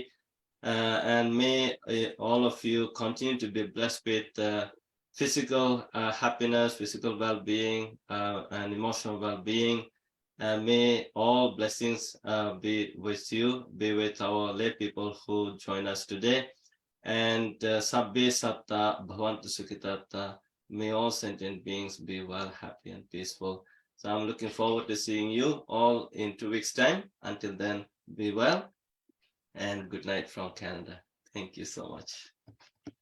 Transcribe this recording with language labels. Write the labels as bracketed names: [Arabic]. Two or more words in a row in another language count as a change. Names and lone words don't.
[English] And may all of you continue to be blessed with physical happiness, physical well-being, and emotional well-being. May all blessings be with you, be with our lay people who join us today. [Pali] And sabbe satta bhavantu sukhitatta. [English] May all sentient beings be well, happy, and peaceful. So I'm looking forward to seeing you all in 2 weeks' time. Until then, be well, and good night from Canada. Thank you so much.